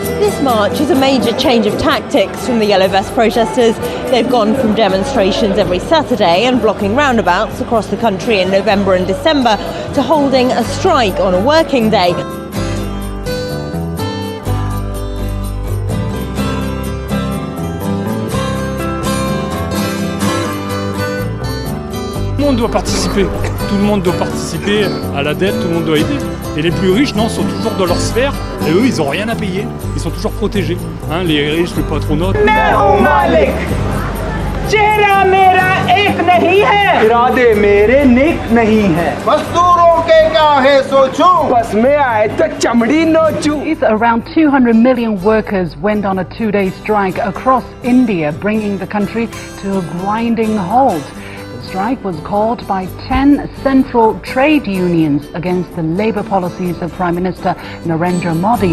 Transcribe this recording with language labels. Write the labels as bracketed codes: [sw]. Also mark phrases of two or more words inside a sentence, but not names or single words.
[en] This march is a major change of tactics from the Yellow Vest protesters. They've gone from demonstrations every Saturday and blocking roundabouts across the country in November and December to holding a strike on a working day. [fr] Tout le monde doit participer. Tout le monde doit participer à la dette, tout le monde doit aider. Et les plus riches, non, sont toujours dans leur sphère. Et eux, ils n'ont rien à payer. Ils sont toujours protégés. Hein, les riches, le patronat. [hi] चेहरा मेरा एक नहीं है, इरादे मेरे नेक नहीं है, मजदूरों के क्या है सोचूं, बस मैं आए तो चमड़ी नोचूं. [en] Around 200 million workers went on a two-day strike across India, bringing the country to a grinding halt. The strike was called by 10 central trade unions against the labour policies of Prime Minister Narendra Modi.